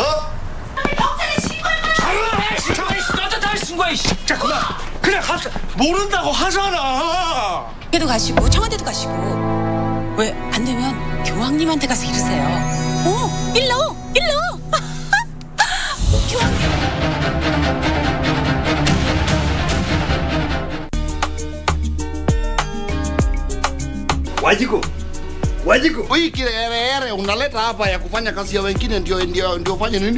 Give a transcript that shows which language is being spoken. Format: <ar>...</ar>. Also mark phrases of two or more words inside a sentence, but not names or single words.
<ko>경찰에 신고해. 자, 그냥 가서 모른다고 하잖아. 학교도 가시고 청와대도 가시고 왜 안 되면 교황님한테 가서 이러세요. 일로.</ko> <sw>Wajiku. Hii kiherehere unaleta hapa ya kufanya kazi ya wengine ndio fanye nini?</sw>